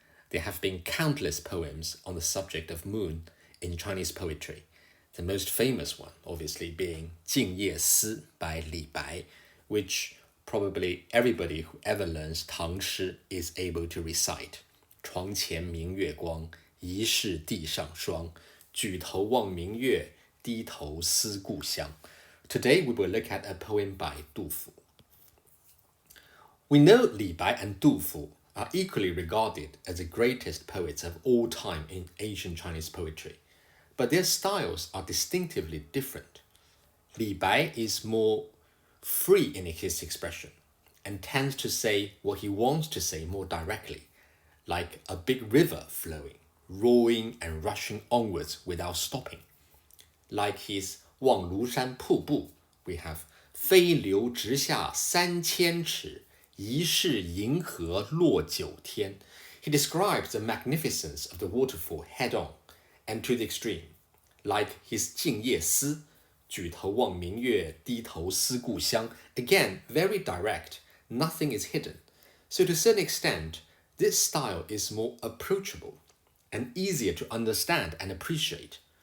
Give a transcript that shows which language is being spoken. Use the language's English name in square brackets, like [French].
[English] There have been countless poems on the subject of moon in Chinese poetry, the most famous one obviously being 静夜思 by Li Bai, which probably everybody who ever learns Tang Shi is able to recite. [Chinese] 床前明月光，疑是地上霜。举头望明月，低头思故乡。 [English] Today we will look at a poem by Du Fu. We know Li Bai and Du Fu are equally regarded as the greatest poets of all time in ancient Chinese poetry, but their styles are distinctively different. Li Bai is more free in his expression and tends to say what he wants to say more directly, like a big river flowing, roaring and rushing onwards without stopping. Like his 望庐山瀑布, we have [Chinese] 飞流直下3000尺，疑是银河落九天. [English] He describes the magnificence of the waterfall head on and to the extreme, like his 静夜思, [Chinese] 举头望明月，低头思故乡. [English] Again, very direct, nothing is hidden. So to a certain extent, this style is more approachable and easier to understand and appreciate.